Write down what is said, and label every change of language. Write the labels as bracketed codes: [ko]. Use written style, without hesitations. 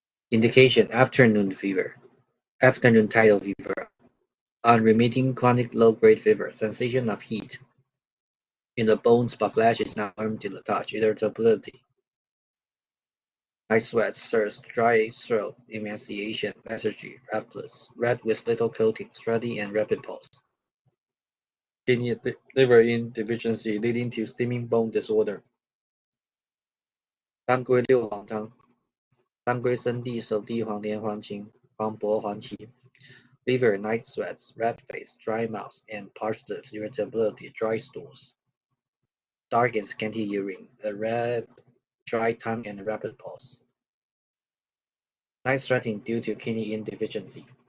[en] Indication: afternoon tidal fever, unremitting chronic low-grade fever, sensation of heat in the bones but flesh is not warm till the touch, irritability, night sweats, thirst, dry throat, emaciation, lethargy, red with little coating, steady and rapid pulse. Kidney liver deficiency leading to steaming bone disorder. [zh] 当归六黄汤，当归、生地、熟地、黄连、黄芩、黄柏、黄芪。 [en] Fever, night sweats, red face, dry mouth, and parched lips, irritability, dry stools. Dark and scanty urine, a red, dry tongue, and a rapid pulse. Night sweating due to kidney insufficiency.